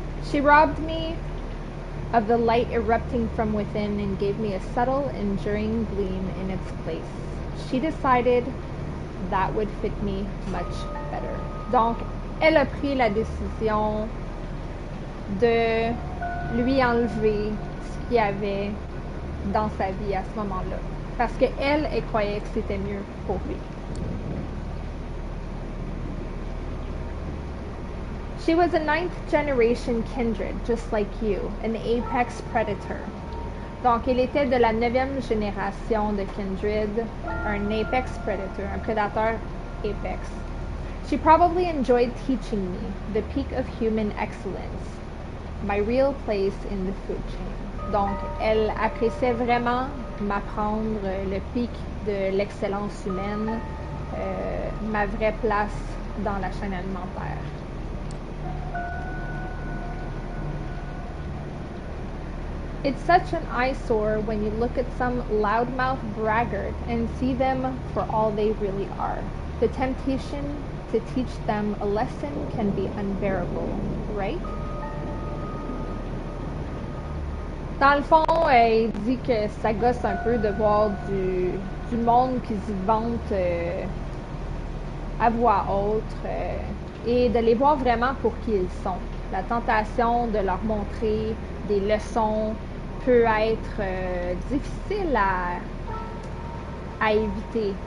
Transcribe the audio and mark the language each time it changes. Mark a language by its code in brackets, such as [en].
[en] She robbed me of the light erupting from within and gave me a subtle, enduring gleam in its place. She decided that would fit me much better. [fr] Donc, elle a pris la décision de lui enlever ce qu'il y avait dans sa vie à ce moment-là. Parce qu'elle, elle croyait que c'était mieux pour lui. [en] She was a 9th generation kindred, just like you, an apex predator. [fr] Donc, elle était de la 9e génération de kindred, un apex predator, un prédateur apex. [en] She probably enjoyed teaching me the peak of human excellence, my real place in the food chain. [fr] Donc, elle appréciait vraiment m'apprendre le pic de l'excellence humaine, ma vraie place dans la chaîne alimentaire. [en] It's such an eyesore when you look at some loudmouth braggart and see them for all they really are. The temptation to teach them a lesson can be unbearable, right? [fr] Dans le fond, il dit que ça gosse un peu de voir du monde qui se vante à voix haute et de les voir vraiment pour qui ils sont. La tentation de leur montrer des leçons peut être difficile à éviter.